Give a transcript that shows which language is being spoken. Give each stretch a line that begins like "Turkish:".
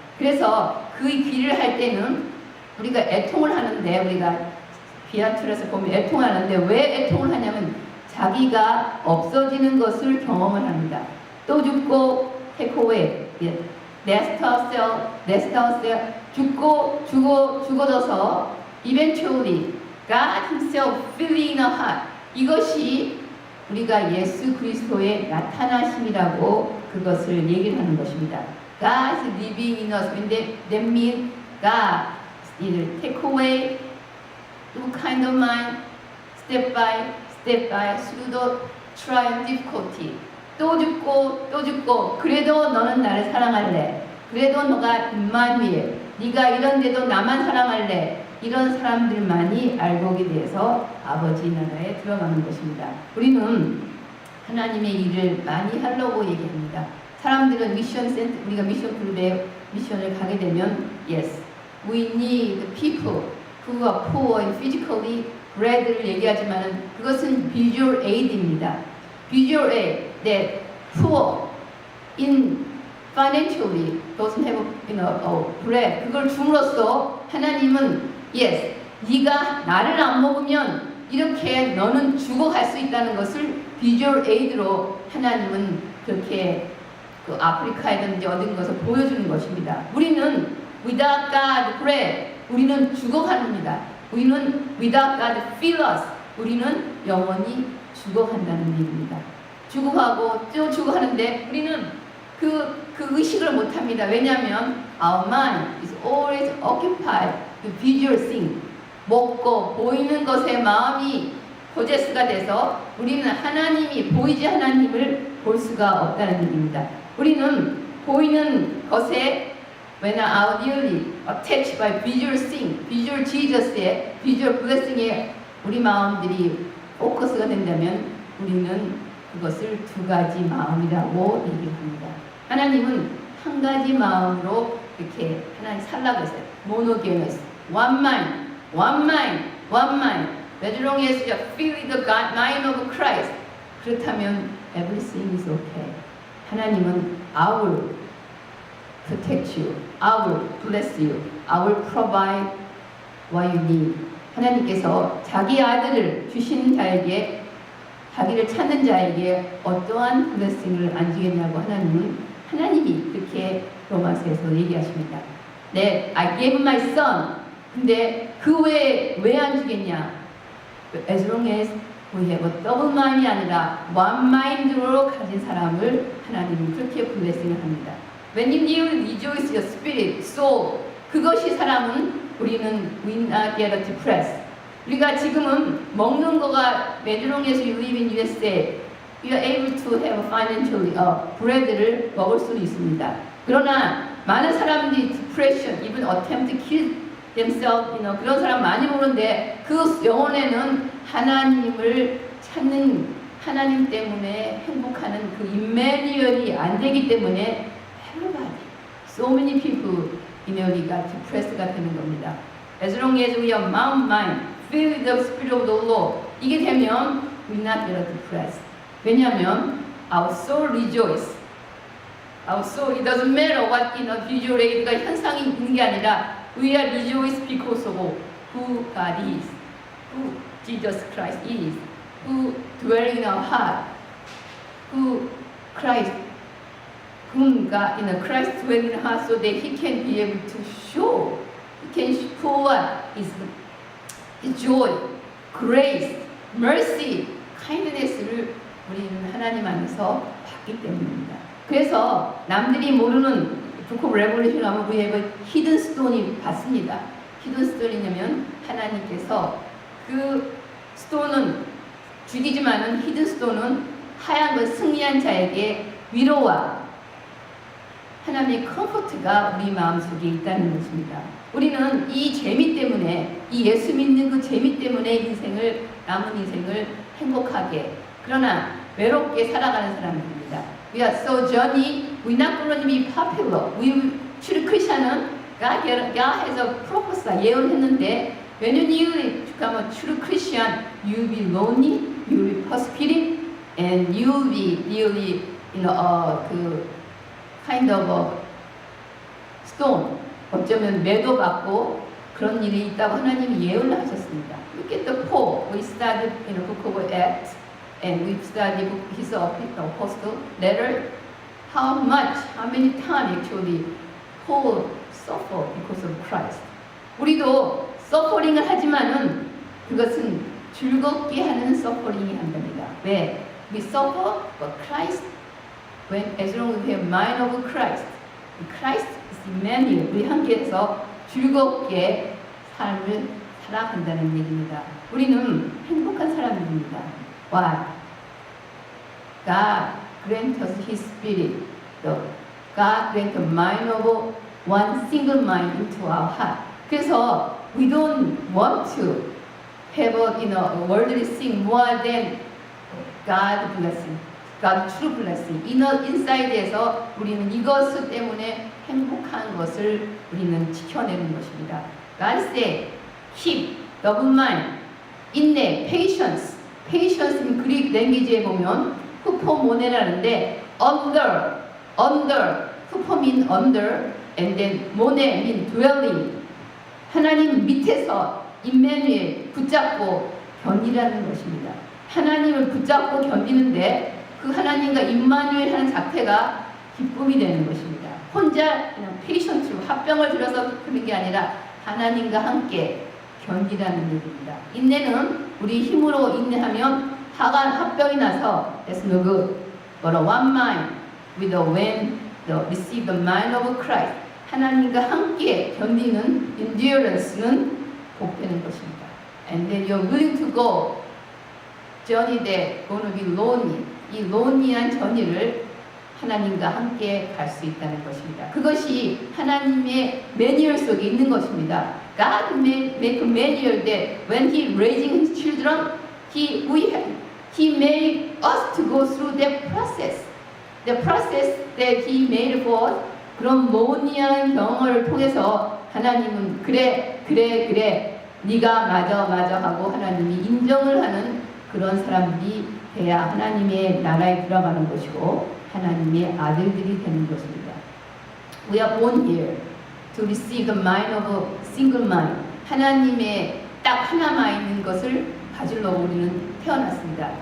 Korean: 그래서 그 길을 할 때는 우리가 애통을 하는데 우리가 비아트라서 보면 애통하는데 왜 애통을 하냐면 자기가 없어지는 것을 경험을 합니다. 또 죽고
English: take away, rest ourselves,
Korean: 죽어져서
English: eventually God Himself filling our heart.
Korean: 이것이 우리가 예수 그리스도의 나타나심이라고 그것을 얘기를 하는 것입니다.
English: God is living in us. That means God will take away two kind of mind, step by through the trial difficulty.
Korean: 또 죽고 그래도 너는 나를 사랑할래. 그래도 너가 임마누엘. 네가 이런데도 나만 사랑할래. 이런 사람들만이 알고게 돼서 아버지 나라에 들어가는 것입니다. 우리는 하나님의 일을 많이 하려고 얘기합니다. 사람들은 우리가 미션 그룹에 미션을 가게 되면
English: yes, we need people who are poor and physically bread를
Korean: 얘기하지만 그것은
English: visual aid입니다. visual aid that poor in financially doesn't have bread
Korean: 그걸 줌으로써 하나님은
English: yes,
Korean: 네가 나를 안 먹으면 이렇게 너는 죽어갈 수 있다는 것을 비주얼 에이드로 하나님은 그렇게 그 아프리카에든지 어딘 것을 보여주는 것입니다. 우리는
English: without God bread,
Korean: 우리는 죽어갑니다. 우리는
English: without God fill us,
Korean: 우리는 영원히 죽어간다는 일입니다. 죽어가고 또 죽어가는데 우리는 그 의식을 못합니다. 왜냐하면
English: our mind is always occupied with visual thing.
Korean: 먹고 보이는 것에 마음이 포제스가 돼서 우리는 하나님이 보이지 하나님을 볼 수가 없다는 얘기입니다. 우리는 보이는 것에
English: when our nearly attached by visual thing,
Korean: visual Jesus의 visual blessing에 우리 마음들이 포커스가 된다면 우리는 그것을 두 가지 마음이라고 얘기합니다. 하나님은 한 가지 마음으로 이렇게 하나님 살라고 했어요.
English: monogenes, one mind. As long as you feel the God mind of Christ,
Korean: 그렇다면
English: everything is okay. 하나님은 I will protect you, I will bless you, I will provide what you need.
Korean: 하나님께서 자기 아들을 주신 자에게 자기를 찾는 자에게 어떠한 blessing을 안 주겠냐고 하나님이 그렇게 로마서에서 얘기하십니다.
English: 네, I gave my son.
Korean: 근데 그 외에 왜 안 주겠냐?
English: As long as we have a double mind이 아니라 one mind로
Korean: 가진 사람을 하나님은 그렇게
English: blessing을 합니다. When you kneel, rejoice your spirit, soul.
Korean: 그것이 사람은 우리는
English: we not get depressed.
Korean: 우리가 지금은 먹는 거가
English: as long as you live in USA, you are able to have financially bread를
Korean: 먹을 수 있습니다. 그러나 많은 사람들이
English: depression, even attempt to kill themselves,
Korean: 그런 사람 많이 보는데 그 영혼에는 하나님을 찾는 하나님 때문에 행복하는 그 임마누엘이 안 되기 때문에
English: everybody, so many people
Korean: 우리가 depressed가 되는 겁니다.
English: As long as we are mind, filled with the spirit of the Lord,
Korean: 이게 되면
English: we not get depressed.
Korean: 왜냐하면
English: our soul rejoice. Our soul, it doesn't matter what visual aid가
Korean: 현상이 있는 게 아니라
English: we are rejoiced because of who God is, who Jesus Christ is, who dwells in our heart, who Christ, whom God, Christ dwells in our heart so that He can be able to show, He can show us His joy, grace, mercy, kindness를
Korean: 우리는 하나님 안에서 받기 때문입니다. 그래서 남들이 모르는
English: Book of Revelation 하면 we have a hidden stone이 받습니다.
Korean: hidden stone이냐면 하나님께서 그 스톤은 죽이지만은 hidden stone은 하얀 것 승리한 자에게 위로와 하나님의 컴포트가 우리 마음속에 있다는 것입니다. 우리는 이 재미 때문에 이 예수 믿는 그 재미 때문에 남은 인생을 행복하게 그러나 외롭게 살아가는 사람들입니다.
English: We are so journey, we're not going to be popular. true Christian은 God has a purpose,
Korean: 예언했는데
English: when you become a true Christian, you'll be lonely, you'll be persecuted, and you'll be really, 그 kind of a stone.
Korean: 어쩌면 매도받고 그런 일이 있다고 하나님이 예언을 하셨습니다.
English: Look at the Paul. We studied in the book of Acts, and we studied his apostle letter. How many times actually Paul suffered because of Christ.
Korean: 우리도 서퍼링을 하지만은 그것은 즐겁게 하는 서퍼링이 한답니다. 왜?
English: We suffer for Christ as long as we have mind of Christ. Christ is Emmanuel.
Korean: 우리 함께해서 즐겁게 삶을 살아간다는 얘기입니다. 우리는 행복한 사람들입니다.
English: Why? God grant us His Spirit. God grant a mind of one single mind into our heart.
Korean: 그래서
English: we don't want to have a worldly thing more than God blessing, God true blessing.
Korean: 인사이드에서 우리는 이것 때문에 행복한 것을 우리는 지켜내는 것입니다.
English: God said, keep, double mind,
Korean: 인내,
English: patience. patience는
Korean: 그릭 랭귀지에 보면 후포모네라는데
English: under, 후포 mean under, and then 모네 mean dwelling.
Korean: 하나님 밑에서 임마누엘 붙잡고 견디라는 것입니다. 하나님을 붙잡고 견디는데 그 하나님과 임마누엘 하는 자체가 기쁨이 되는 것입니다. 혼자 그냥 페이션트로 합병을 들어서 그런 게 아니라 하나님과 함께 견디라는 얘기입니다. 인내는 우리 힘으로 인내하면 합병이 나서
English: that's no good. But a one mind with receive the mind of Christ.
Korean: 하나님과 함께 견디는 endurance는 복되는 것입니다.
English: And then you're willing to go journey that going to be lonely.
Korean: 이 lonely한 journey를 하나님과 함께 갈 수 있다는 것입니다. 그것이 하나님의 매뉴얼 속에 있는 것입니다.
English: God make a manual that when He raising His children, He made us to go through that process. The process that He made for us.
Korean: 그런 모니한 경험을 통해서 하나님은 그래 네가 맞아 하고 하나님이 인정을 하는 그런 사람들이 돼야 하나님의 나라에 들어가는 것이고 하나님의 아들들이 되는 것입니다.
English: We are born here to receive the mind of a single mind.
Korean: 하나님의 딱 하나만 있는 것을 가지려고 우리는 태어났습니다.